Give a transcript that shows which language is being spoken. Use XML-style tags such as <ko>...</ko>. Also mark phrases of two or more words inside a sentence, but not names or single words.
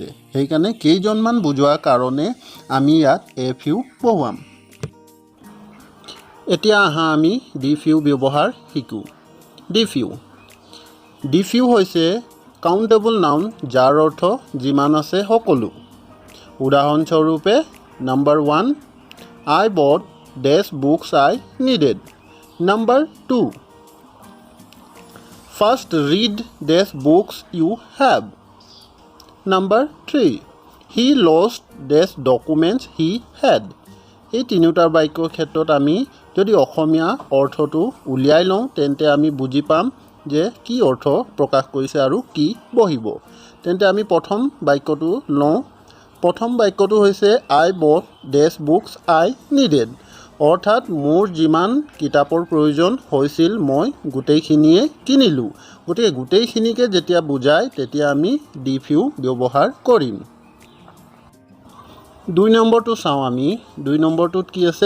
<as>সেইকাৰণে কেইজনমান বুজোৱাৰ কাৰণে আমি ইয়াত</as> <en>a few</en> <as>বহুৱাম। এতিয়া আহা আমি</as> <en>the few</en> <as>ব্যৱহাৰ শিকোঁ।</as> <en>the few. the few</en> <as>হৈছে</as> <en>countable noun,</en> <as>যাৰ অৰ্থ যিমান আছে সকলো। উদাহৰণস্বৰূপে নাম্বাৰ 1,</as> <en>I bought dash books I needed. Number 2, first read dash books you have. Number 3, he lost dash documents he had.</en> <as>এই তিনিওটা বাক্যৰ ক্ষেত্ৰত আমি যদি অসমীয়া অৰ্থটো উলিয়াই লওঁ তেন্তে আমি বুজি পাম যে কি অৰ্থ প্ৰকাশ কৰিছে আৰু কি বহিব। তেন্তে আমি প্ৰথম বাক্যটো লওঁ। প্ৰথম বাক্যটো হৈছে</as> <en>I bought dash books I needed,</en> <as>অৰ্থাৎ মোৰ যিমান কিতাপৰ প্ৰয়োজন হৈছিল মই গোটেইখিনিয়ে কিনিলোঁ। গতিকে গোটেইখিনিকে যেতিয়া বুজায় তেতিয়া আমি</as> <en>the few</en> <as>ব্যৱহাৰ কৰিম। 2 নম্বৰটো চাওঁ আমি। 2 নম্বৰটোত কি আছে?</as>